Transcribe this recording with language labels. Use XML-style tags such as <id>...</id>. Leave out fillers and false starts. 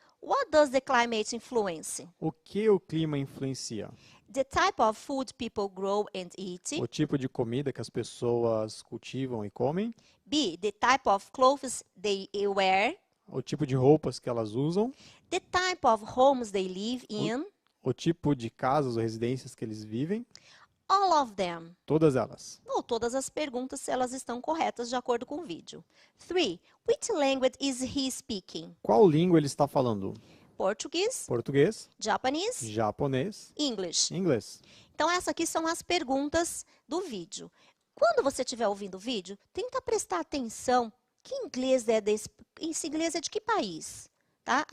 <en>What does the climate influence?</en> <pt>O que o clima influencia?</pt> <en>The type of food people grow and eat.</en> <pt>O tipo de comida que as pessoas cultivam e comem. B.</pt> <en>The type of clothes they wear.</en> <pt>O tipo de roupas que elas usam.</pt> <en>The type of homes they live in.</en> <pt>O tipo de casas ou residências que eles vivem.</pt> <en>All of them.</en> <pt>Todas elas. Ou todas as perguntas, se elas estão corretas de acordo com o vídeo. 3.</pt> <en>Which language is he speaking?</en> <pt>Qual língua ele está falando? Português, Português,</pt> <en>Japanese,</en> <pt>japonês,</pt> <en>English.</en> <pt>inglês. Então, essas aqui são as perguntas do vídeo. Quando você estiver ouvindo o vídeo, tenta prestar atenção que inglês esse inglês é de que país, tá?</pt>